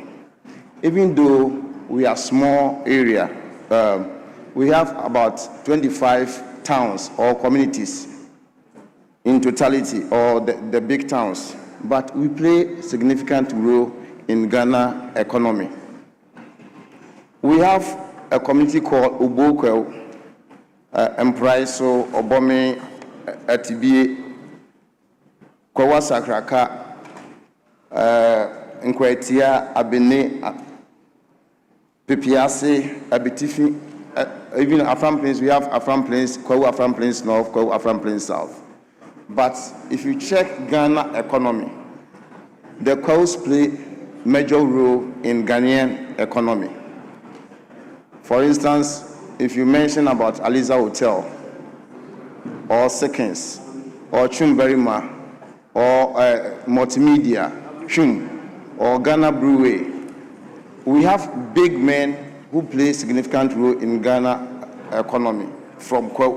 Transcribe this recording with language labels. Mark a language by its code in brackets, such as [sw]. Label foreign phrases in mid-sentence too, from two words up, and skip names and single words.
[en] Even though we are small area, we have about 25 towns or communities in totality, or the big towns, but we play significant role in Ghana economy. We have a community called Ubokwe, Empraiso, Obome, Atibie, Kwawa Sakraka, Nkwetia, Abene, Pepiase, Abitifi, even Afram Plains, we have Afram Plains, Kwawu Afram Plains North, Kwawu Afram Plains South. But if you check Ghana economy, the Kwawus play major role in Ghanaian economy. For instance, if you mention about Aliza Hotel, or Seconds, or Chumberima, or Multimedia, Chum, or Ghana Brewery, we have big men who play significant role in Ghana economy from Kwawu.